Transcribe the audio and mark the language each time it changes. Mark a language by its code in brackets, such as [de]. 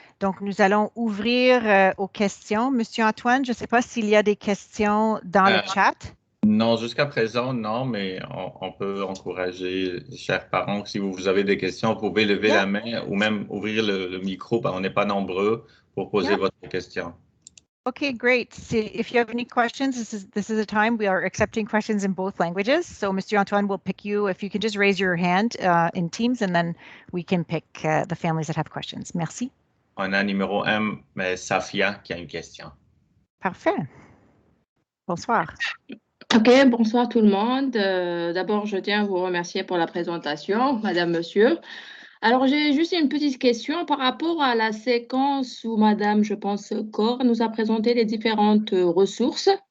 [fr] Donc, nous allons ouvrir aux questions. Monsieur Antoine, je ne sais pas s'il y a des questions dans le chat. Non, jusqu'à présent, non, mais on peut encourager les chers parents. Si vous avez des questions, vous pouvez lever la main ou même ouvrir le micro, parce qu'on n'est pas nombreux pour poser votre question. [en] Okay, great. So if you have any questions, this is a time we are accepting questions in both languages. So Mr. Antoine will pick you. If you can just raise your hand in Teams, and then we can pick the families that have questions. [fr] Merci. On a numéro 1, mais Safia qui a une question. Parfait. Bonsoir. OK, bonsoir tout le monde. D'abord, je tiens à vous remercier pour la présentation, Madame, Monsieur. Alors, j'ai juste une petite question par rapport à la séquence où Madame, je pense, Cor nous a présenté les différentes ressources